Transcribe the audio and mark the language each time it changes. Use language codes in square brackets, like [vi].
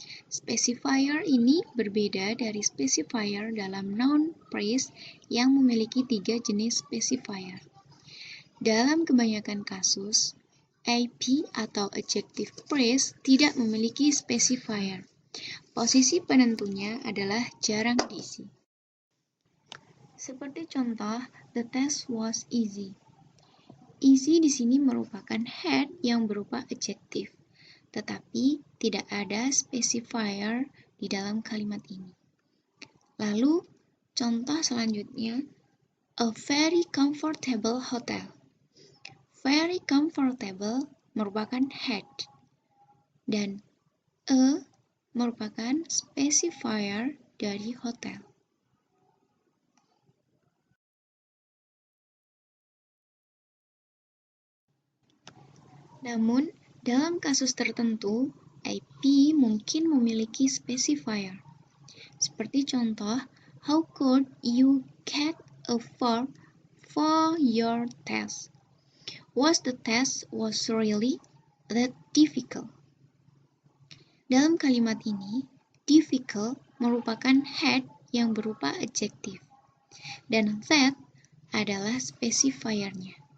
[id] Specifier ini berbeda dari specifier dalam noun phrase yang memiliki 3 jenis specifier. Dalam kebanyakan kasus, AP atau adjective phrase tidak memiliki specifier. Posisi penentunya adalah jarang diisi. Seperti contoh, [en] the test was easy. [id] Easy di sini merupakan head yang berupa adjective, tetapi tidak ada specifier di dalam kalimat ini. Lalu, contoh selanjutnya, [en] a very comfortable hotel. [id] Very comfortable merupakan head, dan a merupakan specifier dari hotel. Namun, dalam kasus tertentu, AP mungkin memiliki specifier. Seperti contoh, [en] how could you get a 4 for your test? Was the test really that difficult? [id] Dalam kalimat ini, difficult merupakan head yang berupa adjective, dan that adalah specifiernya.